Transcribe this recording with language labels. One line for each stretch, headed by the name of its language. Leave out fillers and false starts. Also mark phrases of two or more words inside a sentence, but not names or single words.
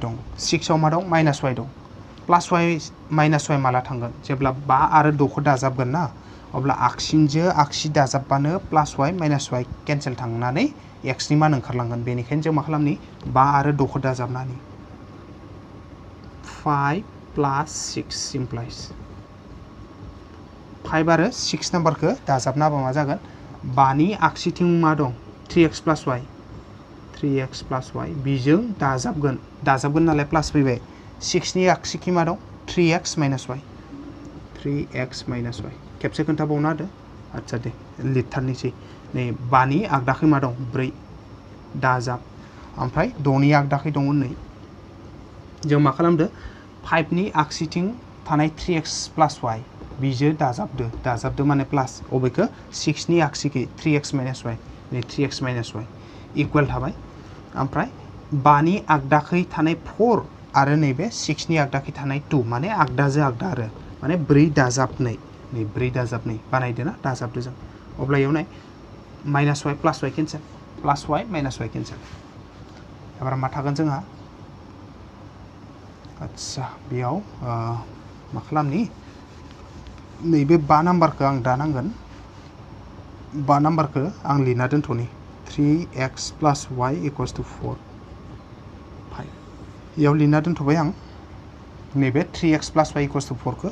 Bodo: दं 6 आव मा दं माइनास y दं प्लास y माइनास y माला थांगोन जेब्ला 5 आरो 6 खौ दाजाबगोन ना अब्ला आगसिजों आगसि दाजाबबानो प्लास y माइनास y केन्सेल थांनानै x नि मान ओंखारलांगोन बेनिखायनो जों मा खालामनि 5 आरो 6 खौ दाजाबनानै 5 + 6 implies 5 आरो 6 नाम्बारखौ दाजाबना होबा मा जागोन 5 नि आगसिथिं मा दं 3x + y 3x + y बिजों दाजाबगोन नालाय प्लास फैबाय 6 नि आगसिथिं मा दं 3x - y 3x - y खेबसे खोन्थाबावना होदो आच्छा दे लिरथारनोसै नै 5 नि आगदाखै मा दं 4 दाजाब ओमफ्राय 6 नि आगदाखै दङ नै जों मा खालामदो 5 नि आगसिथिं थानाय 3x + y बिजों दाजाबदो माने प्लास अबेखौ 6 नि आगसिखै 3x - y नै 3x - y इकुवेल थाबाय ओमफ्राय 5 नि आगदाखै थानाय 4 आरो नैबे 6 नि आगदाखै थानाय 2 माने आगदाजों आगदा आरो माने 4 दाजाबनै नै 4 दाजाबनै बानायदो ना दाजाबदो जों अब्ला इयाव नाय -y + y केन्सेल +y - y केन्सेल एबार मा थागोन जोंहा आच्छा बेयाव मा खालामनि नैबे 5 नाम्बारखौ आं दानांगोन 5 नाम्बारखौ आं लिरना दोनथ'नि 3x + y = 4 5 इयाव लिरना दोनथ'बाय आं नैबे 3x + y = 4 खौ